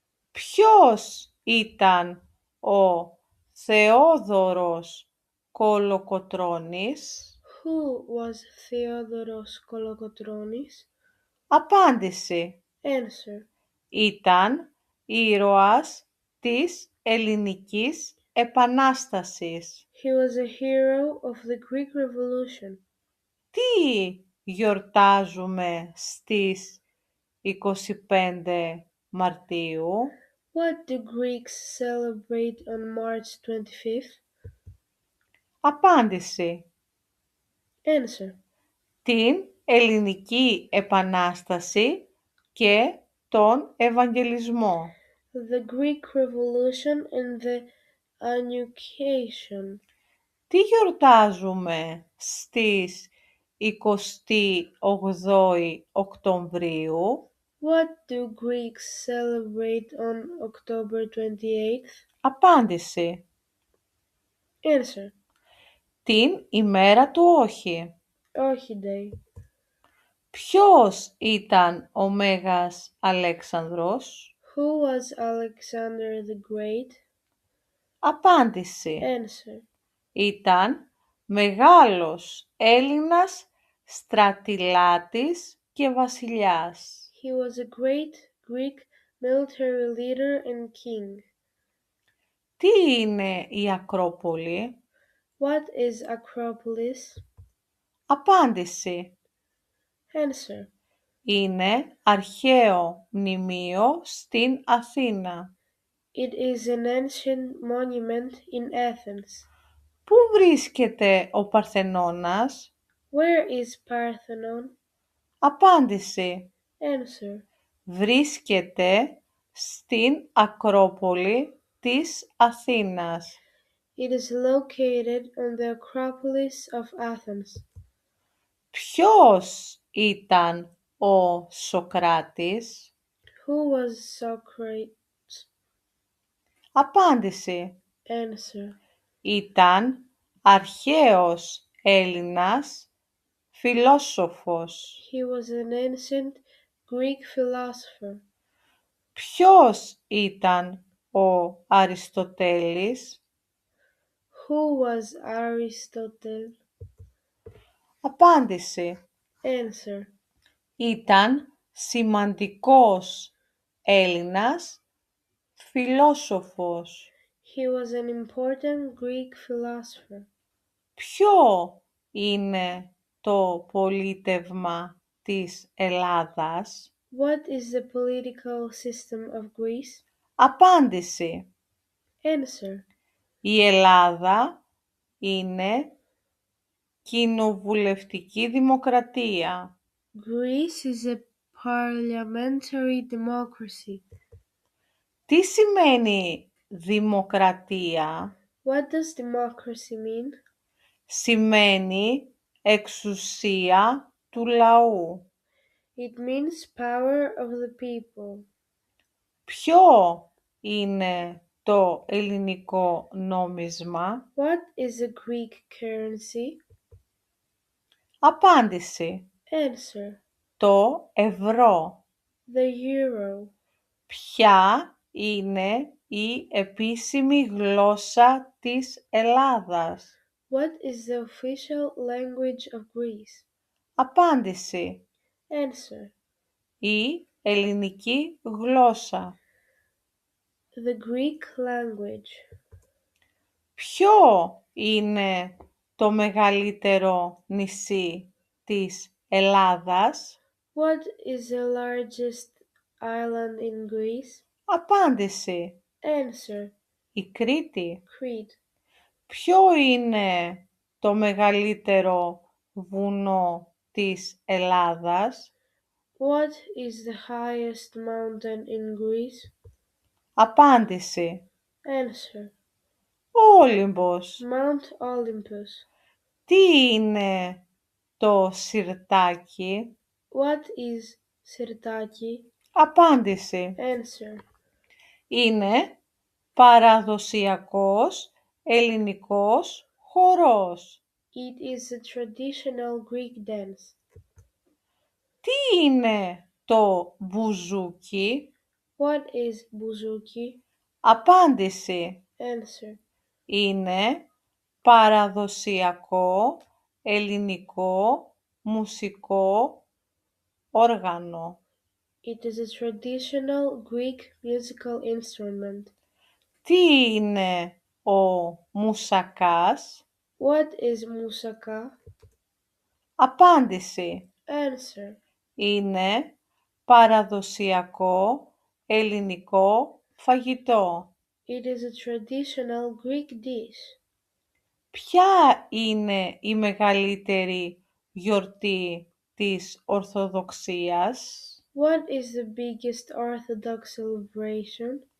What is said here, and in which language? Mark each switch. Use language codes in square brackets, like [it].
[el] Ποιος ήταν ο Θεόδωρος Κολοκοτρώνης? [en] Who was Theodoros Kolokotronis? [el] Απάντηση. [en] Answer. [el] Ήταν ήρωας της Ελληνικής Επανάστασης. [en] He was a hero of the Greek Revolution. [el] Τι γιορτάζουμε στις 25 Μαρτίου? [en] What do Greeks celebrate on March 25th? [el] Απάντηση. [en] Answer. [el] Την Ελληνική Επανάσταση και τον Ευαγγελισμό. [en] The Greek Revolution and the Annunciation. [el] Τι γιορτάζουμε στις 28 Οκτωβρίου? [en] What do Greeks celebrate on October 28th? [el] Απάντηση. [en] Answer. [el] Την ημέρα του όχι. [en] Όχι Day. [el] Ποιος ήταν ο Μέγας Αλέξανδρος? [en] Who was Alexander the Great? [el] Απάντηση. [en] Answer. [el] Ήταν μεγάλος Έλληνας στρατηλάτης και βασιλιάς. [en] He was a great Greek military leader and king. [el] Τι είναι η Ακρόπολη? [en] What is Acropolis? [el] Απάντηση. [en] Answer. [el] Είναι αρχαίο μνημείο στην Αθήνα. [en] It is an ancient monument in Athens. [el] Πού βρίσκεται ο Παρθενώνας? [en] Where is Parthenon? [el] Απάντηση. [en] Answer. [el] Βρίσκεται στην Ακρόπολη της Αθήνας. [en] It is located on the Acropolis of Athens. [el] Ποιος ήταν ο Σοκράτης? [en] Who was Socrates? [el] Απάντηση. [en] Answer. [el] Ήταν αρχαίος Έλληνας φιλόσοφος. [en] He was an ancient Greek philosopher. [el] Ποιος ήταν ο Αριστοτέλης? [en] Who was Aristotle? [el] Απάντηση. [en] Answer. [el] Ήταν σημαντικός Έλληνας φιλόσοφος. [en] He was an important Greek philosopher. [el] Ποιο είναι το πολίτευμα της Ελλάδας? [en] What is the political system of Greece? [el] Απάντηση. [en] Answer. [el] Η Ελλάδα είναι κοινοβουλευτική δημοκρατία. [en] Greece is a parliamentary democracy. [el] Τι σημαίνει δημοκρατία? [en] What does democracy mean? [el] Σημαίνει εξουσία του λαού. [en] It means power of the people. [el] Ποιο είναι το ελληνικό νόμισμα? [en] What is a Greek currency? [el] Απάντηση. [en] Answer. [el] Το ευρώ. [en] The euro. [el] Ποια είναι η επίσημη γλώσσα της Ελλάδας? [en] What is the official language of Greece? [el] Απάντηση. [en] Answer. [el] Η ελληνική γλώσσα. [en] The Greek language. [el] Ποιο είναι το μεγαλύτερο νησί της Ελλάδας? [en] What is the largest island in Greece? [el] Απάντηση. [en] Answer. [el] Η Κρήτη. [en] Crete. [el] Ποιο είναι το μεγαλύτερο βουνό της Ελλάδας? [en] What is the highest mountain in Greece? [el] Απάντηση. [en] Answer. [el] Ο Όλυμπος. [en] Mount Olympus. [el] Τι είναι το σιρτάκι? [en] What is Sirtaki? [el] Απάντηση. [en] Answer. [el] Είναι παραδοσιακός ελληνικός χορός. [en] It is a traditional Greek dance. [el] Τι είναι το μπουζούκι? [en] What is Bouzouki? [el] Απάντηση. [en] Answer. [el] Είναι παραδοσιακό ελληνικό μουσικό όργανο. [en] It is a traditional Greek musical instrument. [el] Τι είναι ο μουσακάς? [en] What is moussaka? [el] Απάντηση. [en] Answer. [el] Είναι παραδοσιακό ελληνικό φαγητό. [en] It is a traditional Greek dish. [el] Ποια είναι η μεγαλύτερη γιορτή της Ορθοδοξίας? [en] What is the biggest Orthodox celebration?